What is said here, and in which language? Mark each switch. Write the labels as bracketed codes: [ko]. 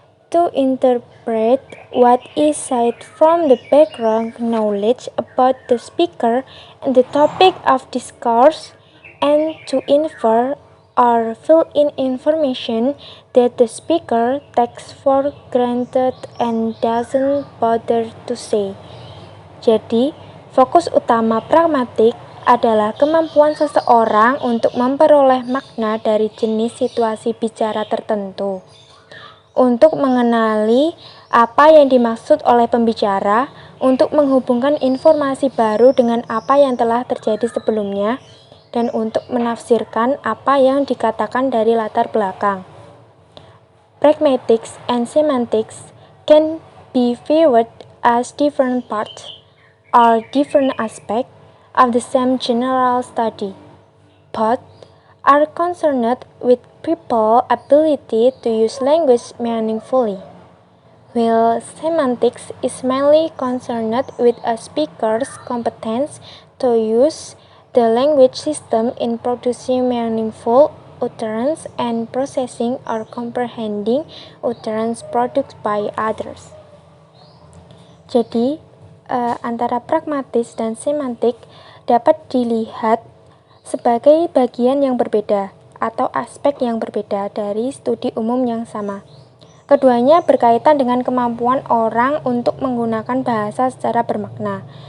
[en] to interpret what is said from the background knowledge about the speaker and the topic of discourse, and to infer or fill in information that the speaker takes for granted and doesn't bother to say. [id] Jadi, fokus utama pragmatik adalah kemampuan seseorang untuk memperoleh makna dari jenis situasi bicara tertentu, untuk mengenali apa yang dimaksud oleh pembicara, untuk menghubungkan informasi baru dengan apa yang telah terjadi sebelumnya, dan untuk menafsirkan apa yang dikatakan dari latar belakang. [en] Pragmatics and semantics can be viewed as different parts or different aspects of the same general study. Both are concerned with people's ability to use language meaningfully, while semantics is mainly concerned with a speaker's competence to use the language system in producing meaningful utterance and processing or comprehending utterance produced by others. [id] Jadi, antara pragmatis dan semantik dapat dilihat sebagai bagian yang berbeda atau aspek yang berbeda dari studi umum yang sama. Keduanya berkaitan dengan kemampuan orang untuk menggunakan bahasa secara bermakna.